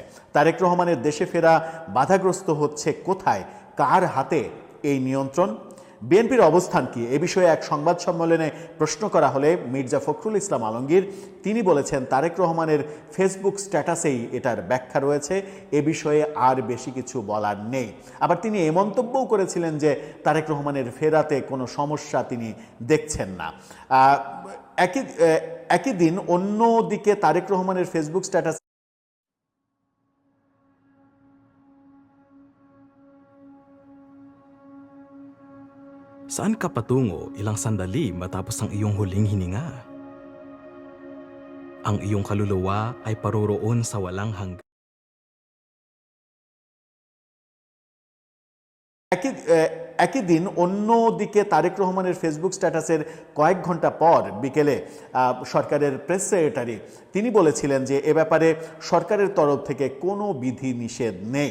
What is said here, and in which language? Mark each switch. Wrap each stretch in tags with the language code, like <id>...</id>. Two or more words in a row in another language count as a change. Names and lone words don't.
<bn>তারেক রহমানের দেশে ফেরা বাধাগ্রস্ত হচ্ছে কোথায়, কার হাতে এই নিয়ন্ত্রণ, বিএনপির অবস্থান কি, এ বিষয়ে এক সংবাদ সম্মেলনে প্রশ্ন করা হলে মির্জা ফখরুল ইসলাম আলমগীর তিনি বলেছেন তারেক রহমানের ফেসবুক স্ট্যাটাসেই এটার ব্যাখ্যা রয়েছে, এ বিষয়ে আর বেশি কিছু বলার নেই। আবার তিনি এ মন্তব্যও করেছিলেন যে তারেক রহমানের ফেরাতে কোনো সমস্যা তিনি দেখছেন না। একই দিন অন্যদিকে তারেক রহমানের ফেসবুক স্ট্যাটাস</bn> <tl>Saan ka patungo ilang sandali matapos ang iyong huling hininga? Ang iyong kaluluwa ay paroroon sa walang hanggan.</tl> <bn>একই দিন অন্যদিকে তারেক রহমানের ফেসবুক স্ট্যাটাসের কয়েক ঘন্টা পর বিকেলে সরকারের প্রেস সেক্রেটারি তিনি বলেছিলেন যে এ ব্যাপারে সরকারের তরফ থেকে কোনো বিধি নিষেধ নেই।</bn>